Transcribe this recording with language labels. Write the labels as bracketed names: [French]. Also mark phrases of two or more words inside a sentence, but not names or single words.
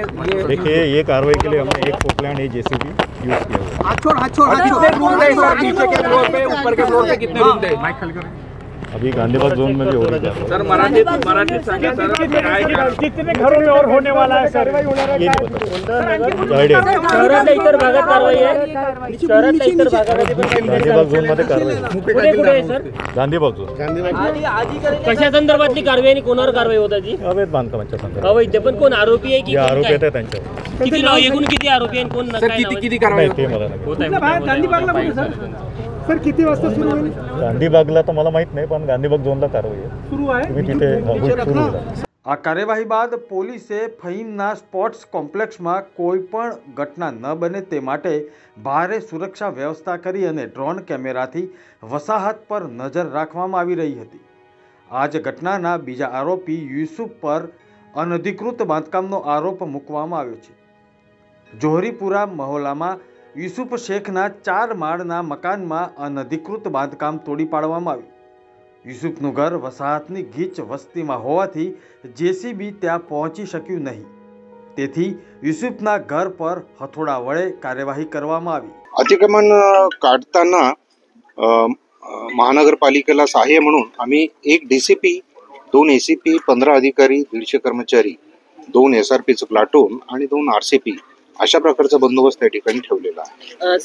[Hindi] देखिए ये कार्रवाई के लिए हमने एक पोकलैंड एक जेसीबी यूज किया हुआ है। कितने रूम थे सर? नीचे के फ्लोर पे, ऊपर के फ्लोर पे कितने रूम थे? अभी गांधीबाग जोन में भी हो रही है [Marathi] सर मराठी सांगे सर [Hindi] कितने घरों में और होने वाला है सर? ये नहीं पता आयडिया [Marathi] शहरातल्या इतर भागात कारवाई आहे। शहरातल्या इतर भागामध्ये गांधीबाग झोन मध्ये कारवाई कुठे कुठे आहे सर? गांधीबाग झोन कशा संदर्भातली कारवाई आणि कोणावर कारवाई होत आहे? अवैध बांधकामाच्या संदर्भात अवैध पण कोण आरोपी आहे की जे कोण आरोपी काय? आहेत त्यांच्यावर किती एकूण किती आरोपी आहे कोण सर किती कारवाई नाही ते मला नाही होत आहे? गांधीबागला कुठे सर? सर किती वाजता सुरू होईल? गांधीबागला तर मला माहित नाही, पण गांधीबाग झोनला कारवाई आहे। सुरू आहे तुम्ही तिथे सुरू होईल। [Gujarati] આ કાર્યવાહી બાદ પોલીસે ફહીમના સ્પોર્ટ્સ કોમ્પ્લેક્સમાં કોઈ પણ ઘટના ન બને તે માટે ભારે સુરક્ષા વ્યવસ્થા કરી અને ડ્રોન કેમેરાથી વસાહત પર નજર રાખવામાં આવી રહી હતી। આ જ ઘટનાના બીજા આરોપી યુસુફ પર અનધિકૃત બાંધકામનો આરોપ મૂકવામાં આવ્યો છે। જોહરીપુરા મહોલ્લામાં યુસુફ શેખના 4 માળના મકાનમાં અનધિકૃત બાંધકામ તોડી પાડવામાં આવ્યું। યુસુફનું ઘર વસાહતની ગીચ વસ્તીમાં હોવાથી જેસીબી ત્યાં પહોંચી શક્યું નહીં, તેથી યુસુફના ઘર પર હથોડા વડે કાર્યવાહી કરવામાં આવી। [Marathi] अतिक्रमण काढताना महानगरपालिकेला सहाय्य म्हणून आम्ही 1 DCP, 2 ACP, 15 अधिकारी, 150 कर्मचारी, 2 SRPचं प्लाटून आणि 2 RCP अशा प्रकारचा बंदोबस्त त्या ठिकाणी ठेवलेला आहे।